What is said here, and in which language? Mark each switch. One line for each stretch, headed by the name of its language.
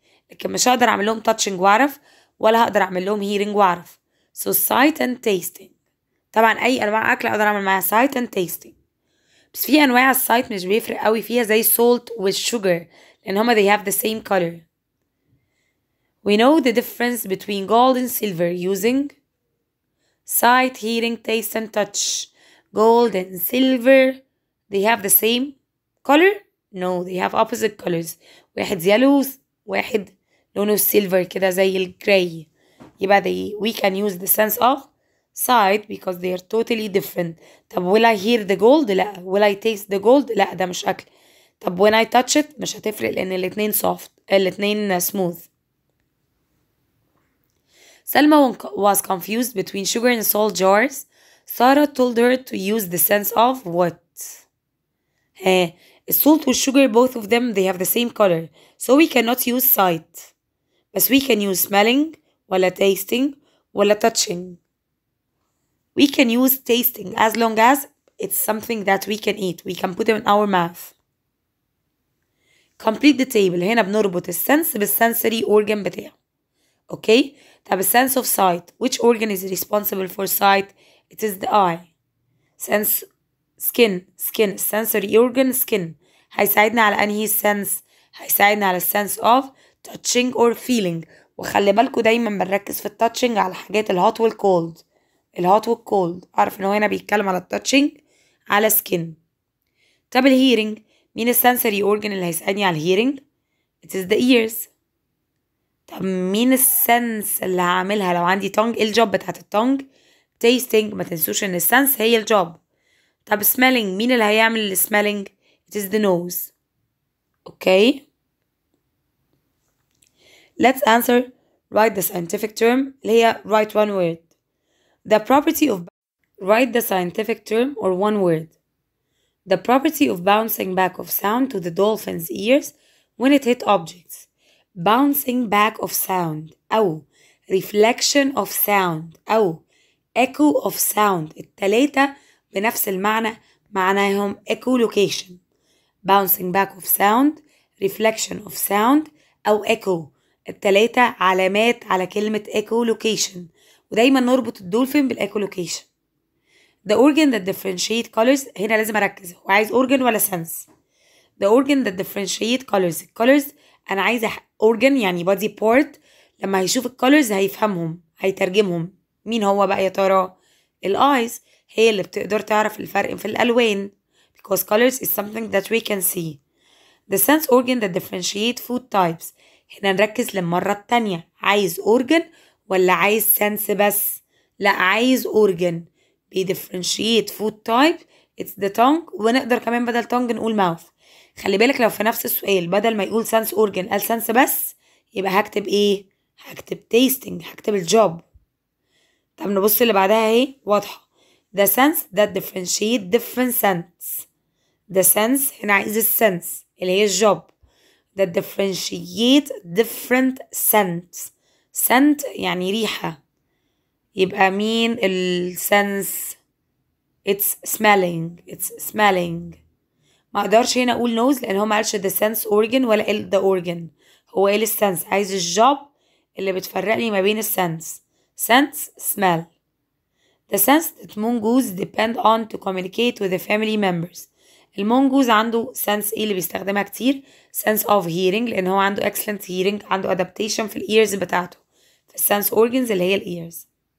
Arabic: لكن مش هقدر اعمل لهم touching واعرف، ولا هقدر اعمل لهم hearing واعرف.
English: So sight and tasting.
Arabic: طبعا اي انواع اكل اقدر اعمل معاها sight and tasting، بس في انواع السايت مش بيفرق قوي فيها زي salt والsugar، لان هما
English: they have the same color. We know the difference between gold and silver using sight, hearing, taste and touch. Gold and silver they have the same color? No, they have opposite colors.
Arabic: واحد yellow واحد لونه silver كده زي الجراي.
English: يبقى we can use the sense of sight because they are totally different. طب will I hear the gold؟ لا. will I taste the gold؟ لا،
Arabic: ده مش أكل. طب
English: when I touch it
Arabic: مش هتفرق لأن الاتنين soft، الاتنين smooth.
English: Salma was confused between sugar and salt jars. Sarah told her to use the sense of what؟ السولت والsugar both of them they have the same color, so we cannot use sight. بس we can use smelling ولا tasting ولا touching. We can use tasting as long as it's something that we can eat. We can put it in our mouth. Complete the table.
Arabic: هنا بنربط السنس بالsensory organ بتاعه.
English: Okay. طب sense of sight. Which organ is responsible for sight? It is the eye. Sense skin. Sensory organ skin. هيساعدنا على أنهي sense؟ هيساعدنا على sense of touching or feeling.
Arabic: وخلي بالكوا دايما بنركز في التاتشنج على حاجات الهوت والكولد. الهوت والكولد، عارف ان هو هنا بيتكلم على التاتشنج على سكين. طب الهيرنج، مين السنسوري اورجن اللي هيساعدني على الهيرنج؟
English: it is the ears.
Arabic: طب مين السنس اللي هعملها لو عندي تونج؟ ايه الجوب بتاعت التونج؟ tasting. ما تنسوش ان السنس هي الجوب. طب smelling، مين اللي هيعمل السميلينج؟
English: it is the nose. okay, let's answer. write the scientific term اللي هي write one word. The property of write the scientific term or one word. The property of bouncing back of sound to the dolphin's ears when it hit objects. Bouncing back of sound أو reflection of sound أو echo of sound.
Arabic: التلاتة بنفس المعنى، معناهم echolocation.
English: bouncing back of sound، reflection of sound، أو echo.
Arabic: التلاتة علامات على كلمة echolocation، ودايما نربط الدولفين بالecholocation.
English: the organ that differentiate colors.
Arabic: هنا لازم أركز، هو عايز organ ولا sense؟
English: the organ that differentiate colors.
Arabic: الcolors أنا عايزة organ يعني body part، لما هيشوف الcolors هيفهمهم، هيترجمهم. مين هو بقى يا ترى؟ الeyes هي اللي بتقدر تعرف الفرق في الألوان،
English: because colors is something that we can see. the sense organ that differentiate food types.
Arabic: هنا نركز للمرة التانية، عايز organ ولا عايز sense بس؟ لا، عايز organ بيدفرنشيت food type.
English: it's the tongue،
Arabic: ونقدر كمان بدل tongue نقول mouth. خلي بالك لو في نفس السؤال بدل ما يقول sense organ قال sense بس، يبقى هكتب ايه؟ هكتب tasting، هكتب الجوب. طب نبص اللي بعدها اهي واضحة.
English: the sense that differentiate different scents.
Arabic: the sense هنا عايز السنس اللي هي الجوب.
English: that differentiate different scents.
Arabic: scent يعني ريحة، يبقى مين السنس؟
English: it's smelling.
Arabic: ما اقدرش هنا اقول nose لان هو ما قالش the sense organ ولا قال the organ، هو قال السنس. عايز الجوب اللي بتفرق لي ما بين السنس. sense smell.
English: the sense that mongoose depend on to communicate with the family members.
Arabic: المونجوز عنده sense ايه اللي بيستخدمها كتير؟ sense of hearing، لان هو عنده excellent hearing، عنده adaptation في ears بتاعته، في sense organs اللي هي ears.